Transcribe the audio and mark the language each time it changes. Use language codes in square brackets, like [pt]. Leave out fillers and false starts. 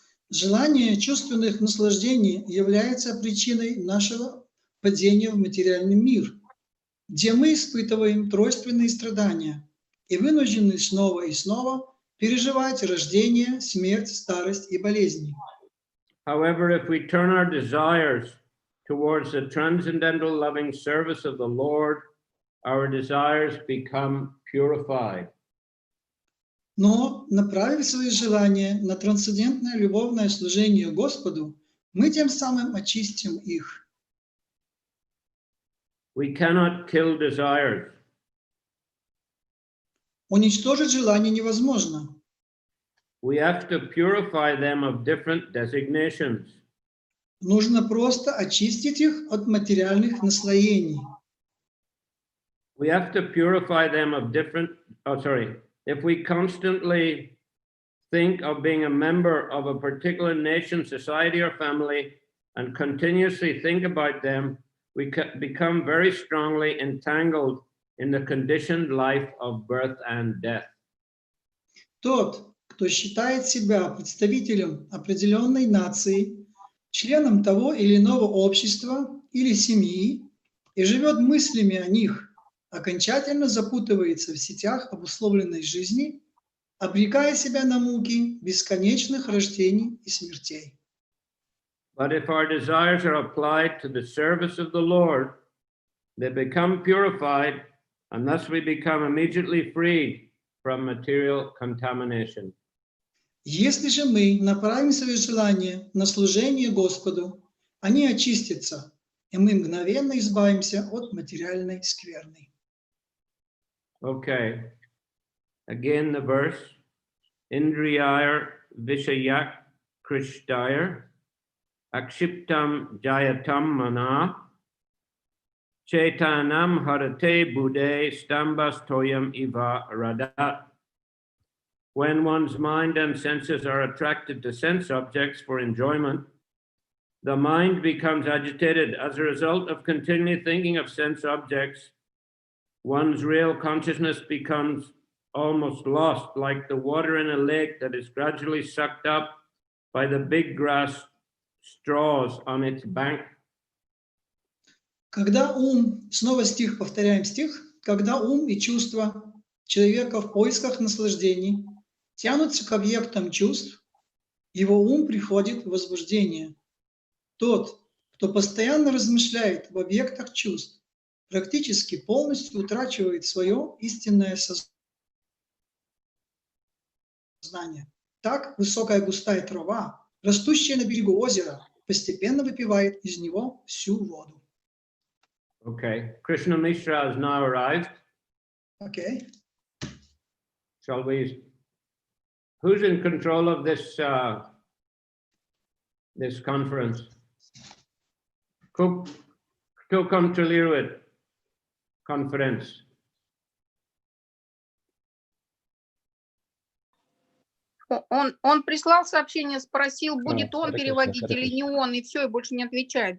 [ru] Желание чувственных наслаждений является причиной нашего падения в материальный мир, где мы испытываем тройственные страдания и вынуждены снова и снова переживать рождение, смерть, старость и болезни. [en] However, if we turn our desires towards the transcendental loving service of the Lord, our desires become purified. [ru] Но, направив свои желания на трансцендентное любовное служение Господу, мы тем самым очистим их. [en] We cannot kill desires. [ru] Уничтожить желание невозможно. [en] We have to purify them of different designations. [ru] Нужно просто очистить их от материальных наслоений. [en] We have to purify them of different, if we constantly think of being a member of a particular nation, society, or family, and continuously think about them, we become very strongly entangled in the conditioned life of birth and death. [ru] Тот, кто считает себя представителем определенной нации, членом того или иного общества или семьи и живет мыслями о них, окончательно запутывается в сетях обусловленной жизни, обрекая себя на муки бесконечных рождений и смертей. [en] But if our desires are applied to the service of the Lord, they become purified, and thus we become immediately freed from material contamination. [ru] Если же мы направим свои желания на служение Господу, они очистятся, и мы мгновенно избавимся от материальной скверны. [en] Okay. Again, the verse. [sa] Indriyar vishayak krishtayar akshiptam jayatam mana chetanam harate bude stambas toyam iva radat. [en] When one's mind and senses are attracted to sense objects for enjoyment, the mind becomes agitated as a result of continually thinking of sense objects. One's real consciousness becomes almost lost, like the water in a lake that is gradually sucked up by the big grass straws on its bank. [ru] Когда ум, снова стих, повторяем стих, когда ум и чувства человека в поисках наслаждений тянутся к объектам чувств, его ум приходит в возбуждение. Тот, кто постоянно размышляет об объектах чувств, практически полностью утрачивает свое истинное сознание. Так высокая густая трава, растущая на берегу озера, постепенно выпивает из него всю воду. [en] Okay, Krishna Mishra has now arrived. Okay. shall we? Who's in control of this this conference? [ru] Кто контролирует конференц? Он прислал сообщение, спросил, будет он Харе Кришна, переводить Харе или не Кришна. он, и все, и больше не отвечает.